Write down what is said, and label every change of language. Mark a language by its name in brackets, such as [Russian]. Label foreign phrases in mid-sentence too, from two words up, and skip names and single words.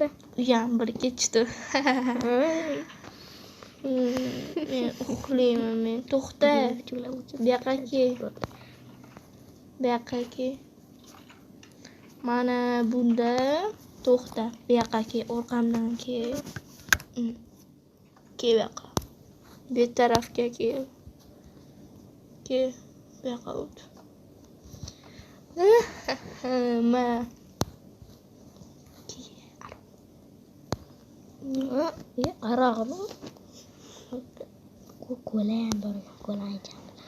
[Uzbek] Uyam bir kechdi. Men uxlayman men. To'xta. Bu yoqqa ke. Mana bunda to'xta. Bu yoqqa ke, orqamdan ke. Ke bu yoqqa. Bu tarafga ke. Ke bu yoqqa o't. Ma. Arog'mi? Ko'layam bor, ko'layam.